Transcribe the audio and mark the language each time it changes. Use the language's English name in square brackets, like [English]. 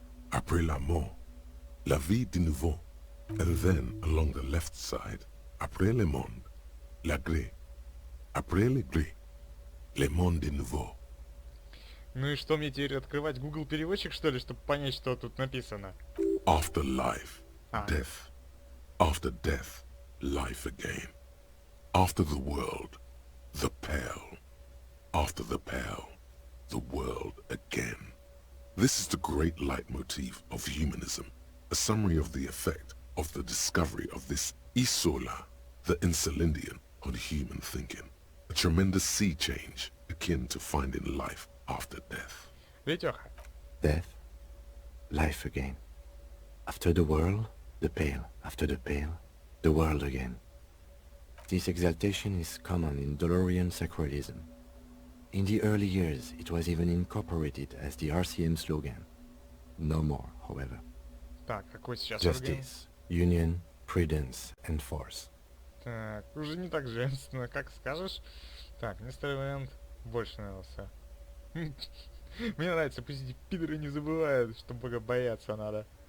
[French] Après la mort, la vie de nouveau. [English] And then, along the left side, [French] après le monde, la gré. Après le gré, le monde de nouveau. [Russian] Ну и что, мне теперь открывать Google переводчик, что ли, чтобы понять, что тут написано? [English] After life, Ah. death. After death, life again. After the world, the pale. After the pale, the world again. This is the great leitmotif of humanism, a summary of the effect of the discovery of this isola, the insulindian, on human thinking. A tremendous sea change akin to finding life after death. [Russian] Летёха. [English] Death, life again. After the world, the pale. After the pale, the world again. This exaltation is common in Dolorian sacralism. In the early years, it was even incorporated as the RCM slogan. No more, however. [Russian] Так, какой сейчас орган? [English] Justice, union, prudence, and force. [Russian] Так, уже не так женственно, как скажешь. Так, несторый вариант больше нравился. Мне нравится, пусть эти пидоры не забывают, что Бога бояться надо.